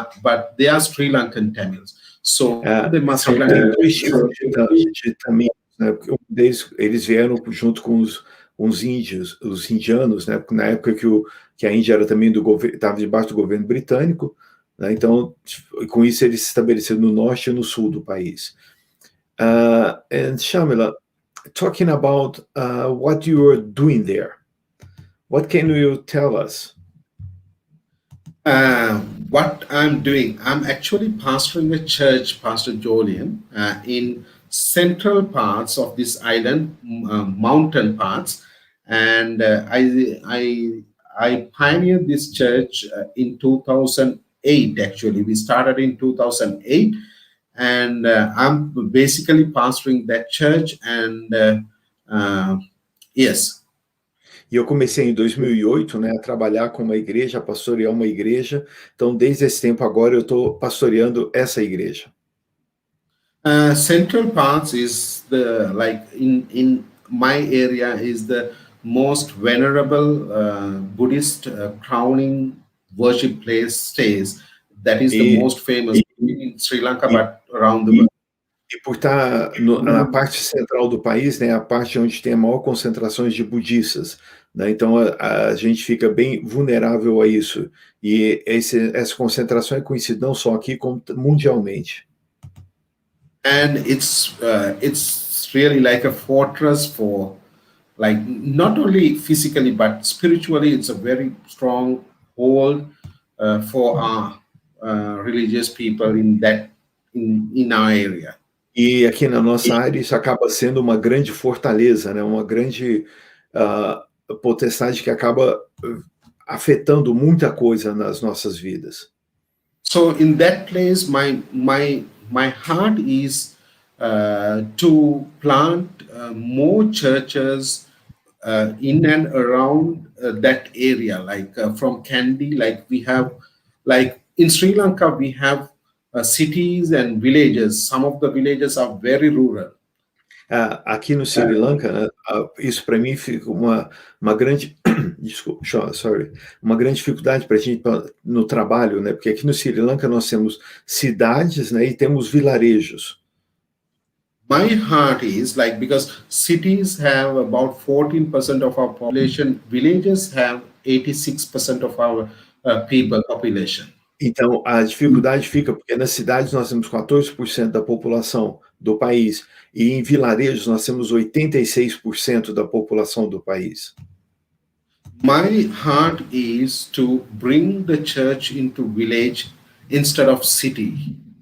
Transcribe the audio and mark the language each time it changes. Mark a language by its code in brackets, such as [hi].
[en] But they are Sri Lankan Tamils. So they must have [pt] de também, né? Porque eles vieram junto com os índios, os indianos, né? Na época que a Índia era também estava debaixo do governo britânico, né? Então, com isso, ele se estabeleceu no norte e no sul do país. [en] And Shamila, talking about what you are doing there, what can you tell us? What I'm doing, I'm actually pastoring a church, Pastor Julian, in central parts of this island, mountain parts, and I pioneered this church in 2008. Actually, we started in 2008, and I'm basically pastoring that church. And yes. [pt] E eu comecei em 2008, né, a trabalhar com uma igreja, a pastorear uma igreja. Então, desde esse tempo agora, eu estou pastoreando essa igreja. [en] Central Parks is the, like in my area, is the most venerable Buddhist crowning worship place stays. That is the [pt] E, [en] most famous in Sri Lanka, [pt] e, [en] but around the world. [pt] e por estar na parte central do país, né, a parte onde tem a maior concentração de budistas, né, então a gente fica bem vulnerável a isso. E essa concentração é conhecida não só aqui, como mundialmente. [en] And it's really like a fortress for, like, not only physically but spiritually. It's a very strong hold for our religious people in our area. [pt] E aqui na nossa área isso acaba sendo uma grande fortaleza, né, uma grande potestade que acaba afetando muita coisa nas nossas vidas. [en] So in that place, my heart is to plant more churches in and around that area, like from Kandy. Like we have, like in Sri Lanka, we have cities and villages. Some of the villages are very rural. [pt] Aqui no Sri Lanka, né, isso para mim fica uma grande desculpa, [en] sorry, [pt] uma grande dificuldade para a gente no trabalho, né? Porque aqui no Sri Lanka nós temos cidades, né, e temos vilarejos. [en] My heart is like, because cities have about 14% of our population, villages have 86% of our people population. [pt] Então, a dificuldade fica porque nas cidades nós temos 14% da população do país e em vilarejos nós temos 86% da população do país. [en] My heart is to bring the church into village instead of city.